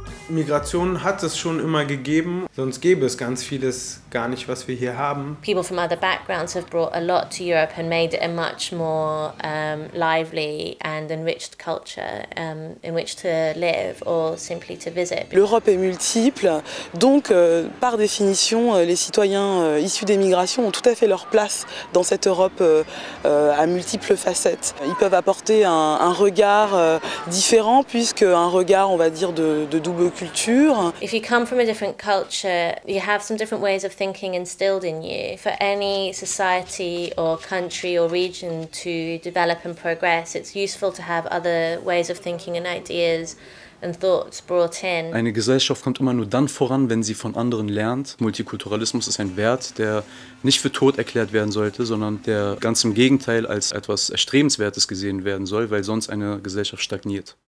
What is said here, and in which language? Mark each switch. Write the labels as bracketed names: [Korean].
[German] Migration hat es schon immer gegeben, sonst gäbe es ganz vieles gar nicht, was wir hier haben. [English] People from other backgrounds have brought a lot to Europe and made it a much more lively and enriched culture in which to live or simply to visit. [French] L'Europe est multiple, donc par définition, les citoyens issus des migrations ont tout à fait leur place dans cette Europe à multiples facettes. Ils peuvent apporter un regard différent, puisque un regard, on va dire, de double culture. [English] If you come from a different culture, you have some different ways of thinking instilled in you. For any society or country or region to develop and progress, it's useful to have other ways of thinking and ideas and thoughts brought in. [German] Eine Gesellschaft kommt immer nur dann voran, wenn sie von anderen lernt. Multikulturalismus ist ein Wert, der nicht für tot erklärt werden sollte, sondern der ganz im Gegenteil als etwas Erstrebenswertes gesehen werden soll, weil sonst eine Gesellschaft stagniert.